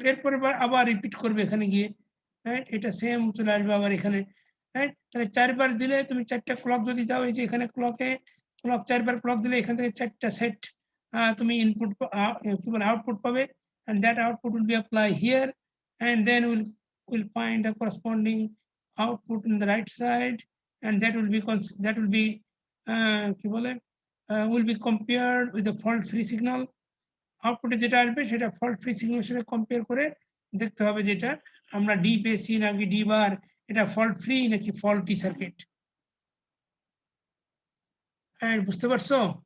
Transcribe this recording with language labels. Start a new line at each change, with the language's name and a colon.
Bangla: এরপরে আবার রিপিট করবে এখানে গিয়ে, রাইট? এটা সেম চলে আসবে আবার এখানে, রাইট? তাহলে 4 বার দিলে তুমি 4টা ক্লক যদি দাও, এই যে এখানে ক্লক 4 বার ক্লক দিলে এখান থেকে 4টা সেট তুমি ইনপুট কি বলে আউটপুট পাবে,
English: and that output will be apply here, and then we'll find the corresponding output in the right side, and that will be
Bangla: কি বলে
English: will be compared with the fault free signal.
Bangla: আউটপুটে যেটা আসবে সেটা fault free সিগন্যালের সাথে compare করে দেখতে হবে যেটা আমরা ডি পেয়েছি নাকি ডি বার এটা ফল্ট ফ্রি নাকি ফল্টি সার্কিট। হ্যাঁ, বুঝতে পারছো?